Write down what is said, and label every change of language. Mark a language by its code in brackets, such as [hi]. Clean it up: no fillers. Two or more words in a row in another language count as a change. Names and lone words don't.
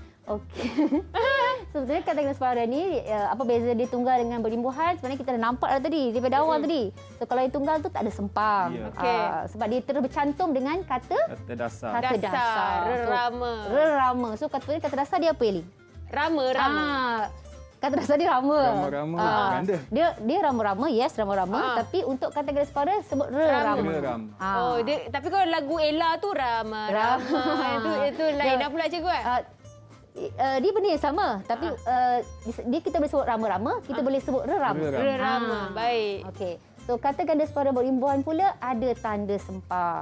[ms] Sebenarnya kata ganda separa ni, apa beza dia tunggal dengan berimbuhan? Sebenarnya kita dah nampak dah tadi, daripada awal tadi. So, kalau yang tunggal tu tak ada sempang. Ya. Okey. Sebab dia terus bercantum dengan kata Kata dasar. kata dasar. Rerama. Rerama. So, kata dasar dia apa, Eli? Rama. Kata dasar dia rama. Rama-rama. Ganda. Dia rama-rama, yes, rama-rama. Tapi untuk kata ganda separa sebut rerama. Rerama. Oh, tapi kalau lagu Ella tu Rama. Itu lain dah pula cikgu kan? Dia benda yang sama, tapi dia kita boleh sebut rama-rama, kita boleh sebut rerama. Rerama. Baik. Okey. So kata ganda separa berimbuhan pula ada tanda sempang.